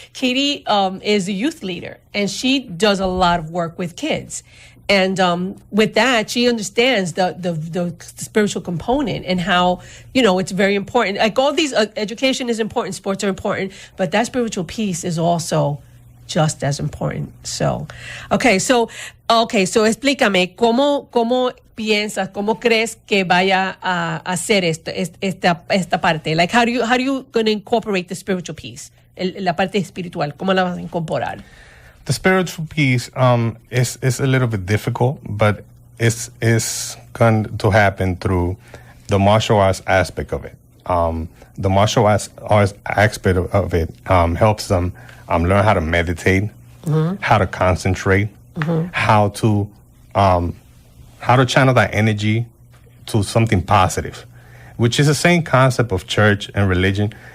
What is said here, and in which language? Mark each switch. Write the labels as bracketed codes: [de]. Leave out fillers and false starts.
[en] Katie is a youth leader, and she does a lot of work with kids. And with that, she understands the spiritual component and how, it's very important. Like all these, education is important, sports are important, but that spiritual piece is also just as important. [es] So explícame, ¿cómo piensas, cómo crees que vaya a hacer esta parte? [en] Like, how do you going to incorporate the spiritual piece? [es] La parte espiritual, ¿cómo la vas a incorporar? [en] The spiritual piece is a little bit difficult, but it's going to happen through the martial arts aspect of it. The martial arts aspect of it helps them learn how to meditate, how to concentrate, how to channel that energy to something positive, which is the same concept of church and religion.